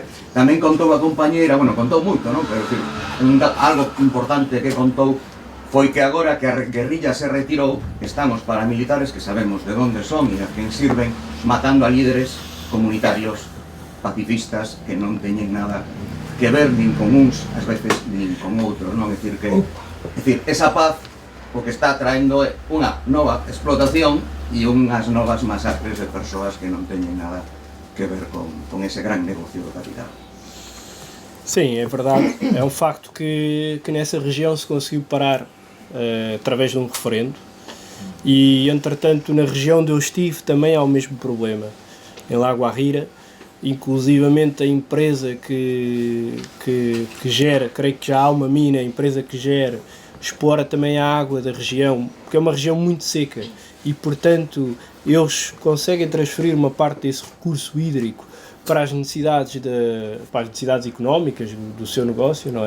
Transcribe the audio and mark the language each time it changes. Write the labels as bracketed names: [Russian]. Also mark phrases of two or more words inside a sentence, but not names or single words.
[Galician] Tamén contou a compañeira, bueno, contou moito, non? Pero algo importante que contou foi que agora que a guerrilla se retirou, están os paramilitares, que sabemos de onde son e a quen sirven, matando a líderes comunitarios pacifistas que non teñen nada que ver nin con uns, ás veces, nin con outros, non? É dicir, esa paz o que está traendo é unha nova explotación e unhas novas masacres de persoas que non teñen nada que ver con ese gran negocio do capital. [Portuguese] Sim, é verdade. É um facto que nessa região se conseguiu parar através de um referendo, e entretanto na região onde eu estive também há o mesmo problema, em La Guajira. Inclusivamente a empresa que gera, creio que já há uma mina, a empresa que gera, explora também a água da região, porque é uma região muito seca, e portanto eles conseguem transferir uma parte desse recurso hídrico para as necessidades económicas do seu negócio, não é?